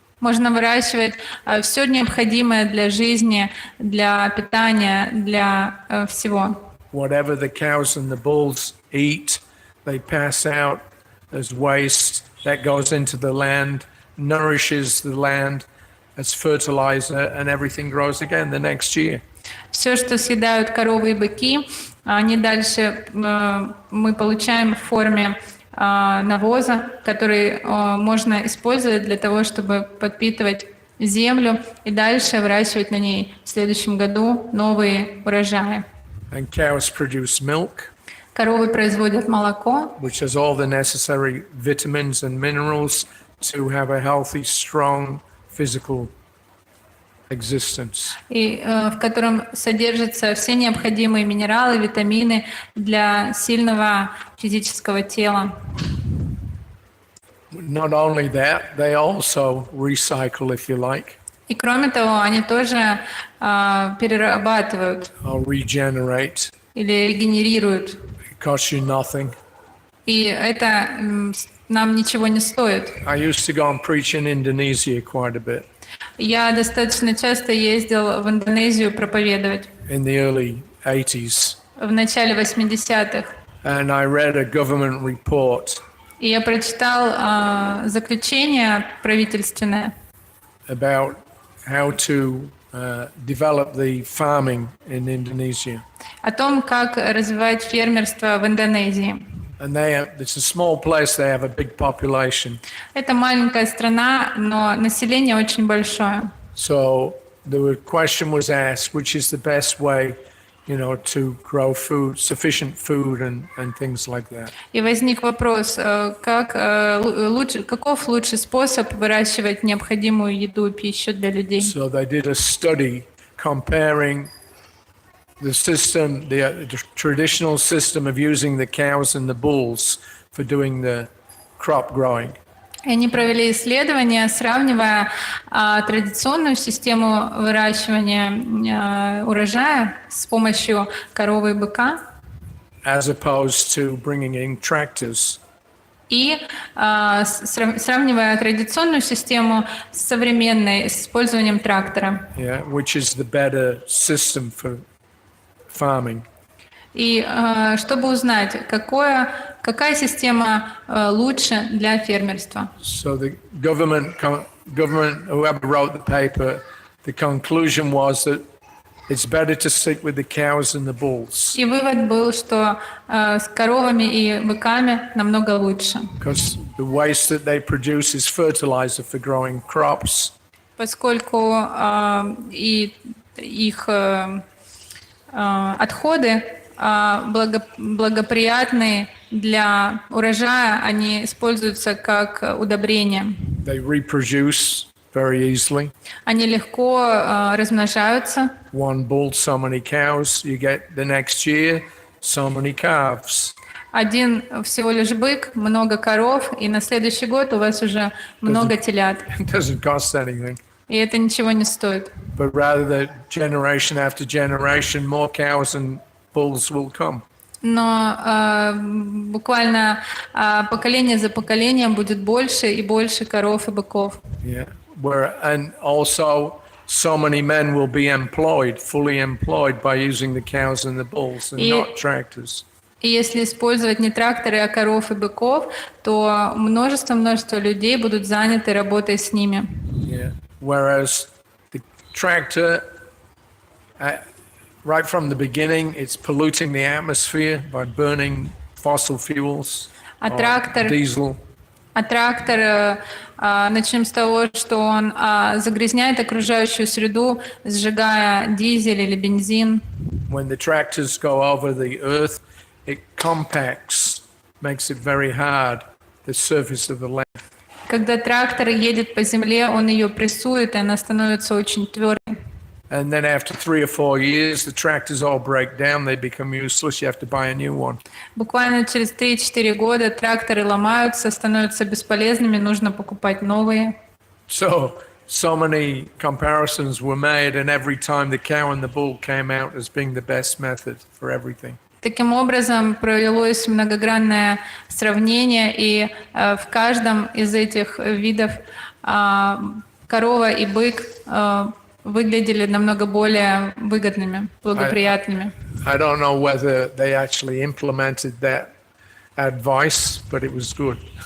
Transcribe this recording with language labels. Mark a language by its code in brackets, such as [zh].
[ru] Можно выращивать все необходимое для жизни, для питания, для всего. [en] Whatever the cows and the bulls eat, they pass out as waste. That goes into the land, nourishes the land as fertilizer, and everything grows again the next year. [ru] Все, что съедают коровы и быки, они дальше мы получаем в форме навоза, который можно использовать для того, чтобы подпитывать землю и дальше выращивать на ней в следующем году новые урожаи. [en] And cows produce milk, [ru] Коровы производят молоко, [en] which has all the necessary vitamins and minerals to have a healthy, strong physical existence. [ru] и, в котором содержатся все необходимые минералы, витамины для сильного физического тела. [en] Not only that, they also recycle, if you like, [ru] И кроме того, они тоже перерабатывают [en] or regenerate. [ru] или регенерируют. [en] It costs you nothing. [ru] И это нам ничего не стоит. [en] I used to go and preach in Indonesia quite a bit [ru] Я достаточно часто ездил в Индонезию проповедовать [en] in the early 80s, [ru] в начале 80-х. [en] and I read a government report [ru] И я прочитал заключение правительственное [en] about how to develop the farming in Indonesia. [ru] о том, как развивать фермерство в Индонезии. [en] And it's a small place, they have a big population. [ru] Это маленькая страна, но население очень большое. [en] So the question was asked, which is the best way, to grow food, sufficient food and things like that. [ru] И возник вопрос, каков лучший способ выращивать необходимую еду и пищу для людей. [en] So they did a study comparing the system, the traditional system of using the cows and the bulls for doing the crop growing. [ru] И они провели исследования, сравнивая традиционную систему выращивания урожая с помощью коровы и быка [en] As opposed to bringing in tractors. [ru] и сравнивая традиционную систему с современной, с использованием трактора. [en] Yeah, which is the better system for farming. [ru] И чтобы узнать, какая система лучше для фермерства. [en] So the government, whoever wrote the paper, the conclusion was that it's better to stick with the cows and the bulls. [ru] И вывод был, что с коровами и быками намного лучше. [en] Because the waste that they produce is fertilizer for growing crops. [ru] Поскольку и их отходы благоприятные для урожая, они используются как удобрения. [en] They reproduce very easily. [ru] Они легко размножаются. [en] One bull, so many cows. You get the next year, so many calves. [ru] Один всего лишь бык, много коров, и на следующий год у вас уже много телят. [en] It doesn't cost anything. [ru] И это ничего не стоит. [en] But rather that generation after generation, more cows and bulls will come. [ru] Но буквально поколение за поколением будет больше и больше коров и быков. [en] Yeah. And also so many men will be employed, fully employed by using the cows and the bulls and not tractors. [ru] И если использовать не тракторы, а коров и быков, то множество людей будут заняты работой с ними. [en] Yeah. Whereas the tractor, right from the beginning, it's polluting the atmosphere by burning fossil fuels, diesel. [ru] А трактор, начнем с того, что он загрязняет окружающую среду, сжигая дизель или бензин. [en] When the tractors go over the earth, it compacts, makes it very hard, the surface of the land. [ru] Когда трактор едет по земле, он ее прессует, и она становится очень твердой. [en] And then after 3 or 4 years, the tractors all break down, they become useless, you have to buy a new one. [ru] Буквально через 3-4 года тракторы ломаются, становятся бесполезными, нужно покупать новые. [en] So many comparisons were made, and every time the cow and the bull came out as being the best method for everything. [ru] Таким образом, провелось многогранное сравнение, и в каждом из этих видов корова и бык выглядели намного более выгодными, благоприятными. [en] I don't know whether they actually implemented that advice, but it was good.